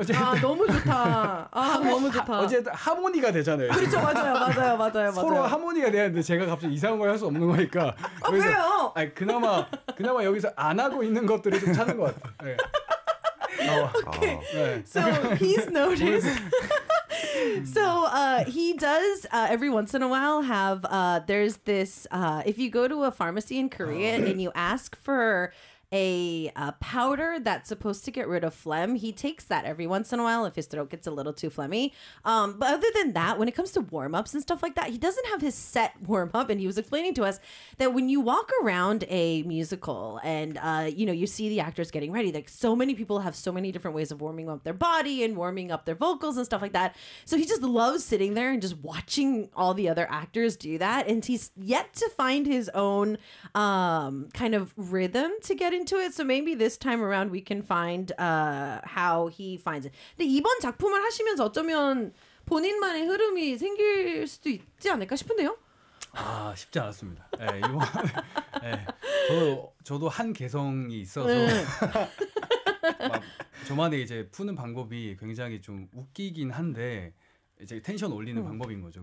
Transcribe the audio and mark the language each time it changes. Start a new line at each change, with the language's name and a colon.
Korean: 어쨌든, 아 너무 좋다. 아 너무 좋다. 어쨌든 하모니가 되잖아요. 그렇죠. 맞아요. 서로 하모니가 되는데 제가 갑자기 이상한 걸 할 수 없는 거니까. 아 그래서, 왜요? 아 그나마 여기서 안 하고 있는 것들을 좀 찾는 것 같아요. 네. 오케이. 네.
English: So he's noticed. So he does every once in a while have there's this if you go to a pharmacy in Korea and you ask for a powder that's supposed to get rid of phlegm. He takes that every once in a while if his throat gets a little too phlegmy. But other than that, when it comes to warm-ups and stuff like that, he doesn't have his set warm-up. And he was explaining to us that when you walk around a musical and, you know, you see the actors getting ready, like so many people have so many different ways of warming up their body and warming up their vocals and stuff like that. So he just loves sitting there and just watching all the other actors do that. And he's yet to find his own kind of rhythm to get into it, so maybe this time around we can find how he finds it.
Korean: 근데 이번 작품을 하시면서 어쩌면 본인만의 흐름이 생길 수도 있지 않을까 싶은데요. 아 쉽지 않았습니다. 네, 이번 저도 한 개성이 있어서 막 저만의 이제 푸는 방법이 굉장히 좀 웃기긴 한데 이제 텐션 올리는 방법인 거죠.